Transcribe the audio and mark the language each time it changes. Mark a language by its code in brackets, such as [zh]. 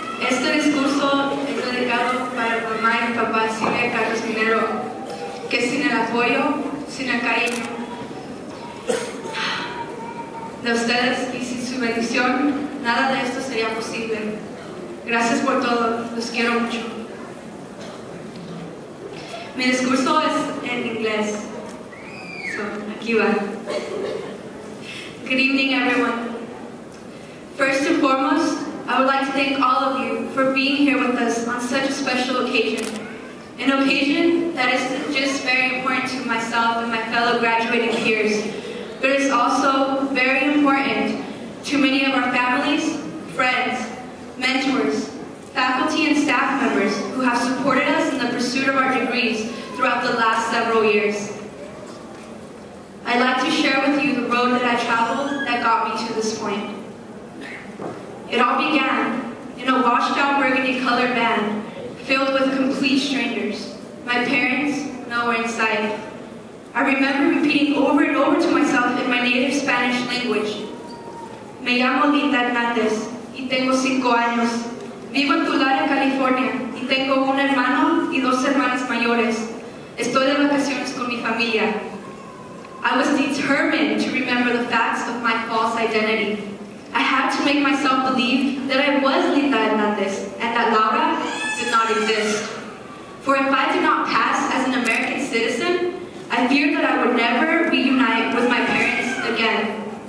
[es] Este discurso es dedicado para mamá y papá Silvia y Carlos Minero, que sin el apoyo, sin el cariño de ustedes y sin su bendición, nada de esto sería posible. Gracias por todo, los quiero mucho. Mi discurso es en inglés, [en] so [es] aquí va. [en] Good evening, everyone. First and foremost, I would like to thank all of you for being here with us on such a special occasion. An occasion that is just very important to myself and my fellow graduating peers, but it's also very important to many of our families, friends, mentors, faculty and staff members who have supported us in the pursuit of our degrees throughout the last several years. I'd like to share with you the road that I traveled that got me to this point. It all began in a washed-out burgundy-colored van filled with complete strangers, my parents nowhere in sight. I remember repeating over and over to myself in my native Spanish language, [es] "Me llamo Linda Hernández y tengo 5 años. Vivo en Tulare, California, y tengo un hermano y 2 hermanas mayores. Estoy de vacaciones con mi familia." [en] I was determined to remember the facts of my false identity. I had to make myself believe that I was Linda Hernández and that Laura did not exist. For if I did not pass as an American citizen, I feared that I would never reunite with my parents again.